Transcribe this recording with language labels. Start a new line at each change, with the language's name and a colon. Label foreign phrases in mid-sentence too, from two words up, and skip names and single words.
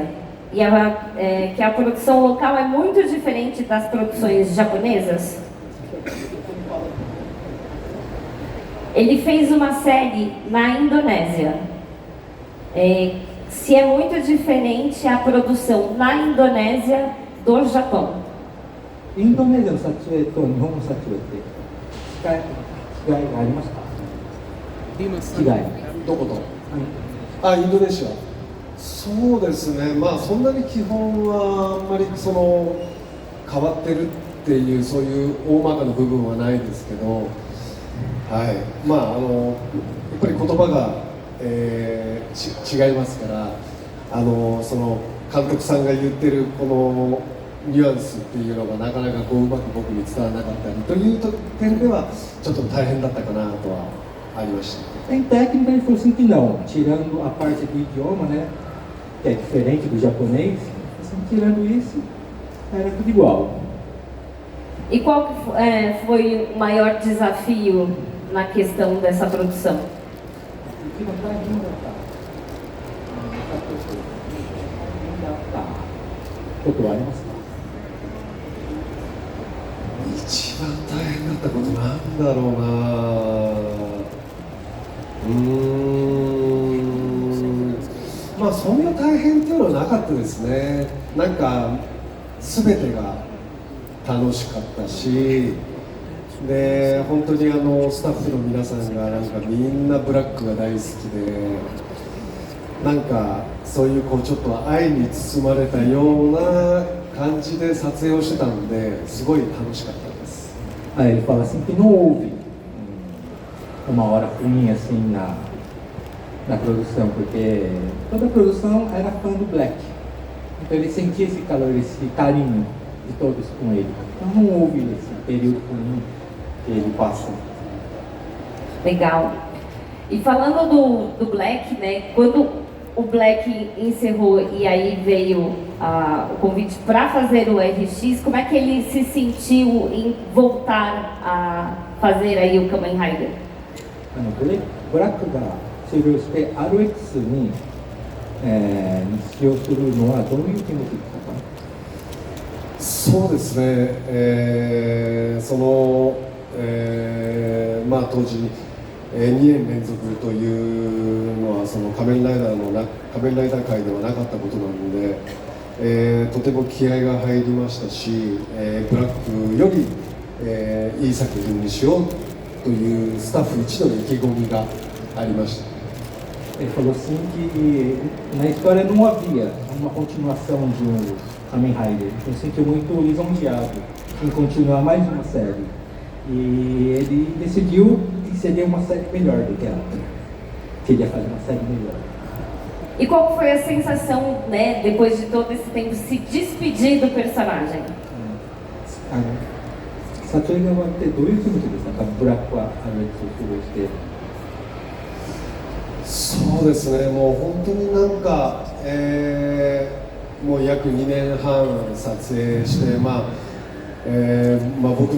Portuguese: E que a produção local é muito diferente das produções japonesas? Ele fez uma série na Indonésia. Se é muito diferente a produção na Indonésia do Japão?
Japanese: インドネシアの撮影と日本の撮影って違いがありますか？違い。どこと？インドネシア。そうですね。そんなに基本はあんまり変わってるっていうそういう大まかな部分はないですけど、はい。やっぱり言葉が、違いますから、監督さんが言ってるこのニュアンスっていうのがなかなかうまく僕に伝わらなかったりという点ではちょっと大変だったかなとはありました。
Portuguese: Em técnica ele falou assim que não, tirando a parte do idioma, né, que é diferente do japonês, assim, tirando isso, era tudo igual. E qual foi o maior desafio na questão dessa produção? Tá.
Japanese: 一番大変だったことなんだろうな。そんな大変っていうのはなかったですね。なんか全てが楽しかったし、で本当にスタッフの皆さんがなんかみんなブラックが大好きで、なんかそういうちょっと愛に包まれたような感じで撮影をしてたのですごい楽しかったです。
Portuguese: Aí ele fala assim que não houve uma hora ruim assim na produção, porque toda a produção era fã do Black, então ele sentia esse calor, esse carinho de todos com ele, então não houve esse período ruim que ele passa. Legal. E falando do Black, né? Quando o Black encerrou e aí veio o convite para fazer o RX, como é que ele se sentiu em voltar a fazer aí o Kamen Rider?
Japanese: ブラックが終了して RX に、使用するのはどういう気持ちですか？そうですね、まあ当時2年連続というのはその仮面ライダー界ではなかったことなので、とても気合が入りましたし、ブラックより、いい作品にしようというスタッフ一同の意気込みがありました。
Portuguese: Ele falou assim que na história não havia uma continuação de um Kamen Rider. Ele se sentiu muito lisonjeado em continuar mais uma série. E ele decidiu que seria uma série melhor do que ela. Queria fazer uma série melhor. E qual foi a sensação, né, depois de todo esse tempo, se despedir do personagem?
Japanese: 撮影が終わってどういう気持ちですか？ブラックはRXを過ごして。そうですね、もう本当になんか、もう約2年半撮影して、僕の青